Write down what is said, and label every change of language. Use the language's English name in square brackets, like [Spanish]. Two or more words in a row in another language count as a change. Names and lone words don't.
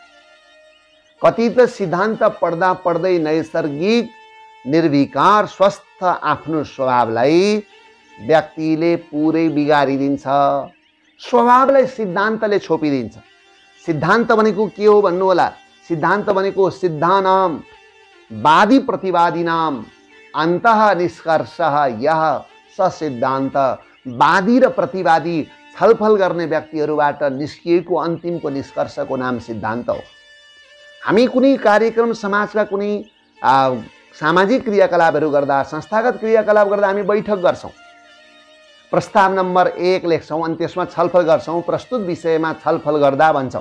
[Nepali] कति त सिद्धान्त पढ्दा पढ्दै नैसर्गिक निर्विकार स्वस्थ आफ्नो स्वभावलाई व्यक्तिले पुरै बिगारिदिन्छ, स्वभावलाई सिद्धान्तले छोपिदिन्छ। सिद्धान्त भनेको के हो भन्नु होला? सिद्धान्त भनेको [Sanskrit] सिद्धानाम वादी प्रतिवादीनाम अन्तः निष्कर्षः यह स सिद्धान्त। [Nepali] वादी र प्रतिवादी छलफल गर्ने व्यक्तिहरूबाट निस्किएको अन्तिमको निष्कर्षको नाम सिद्धान्त हो। हामी कुनै कार्यक्रम, समाजका कुनै सामाजिक क्रियाकलापहरू गर्दा, संस्थागत क्रियाकलाप गर्दा हामी बैठक गर्छौँ, प्रस्ताव नम्बर 1 लेख्छौँ, अनि त्यसमा छलफल गर्छौँ, प्रस्तुत विषयमा छलफल गर्दा भन्छौँ।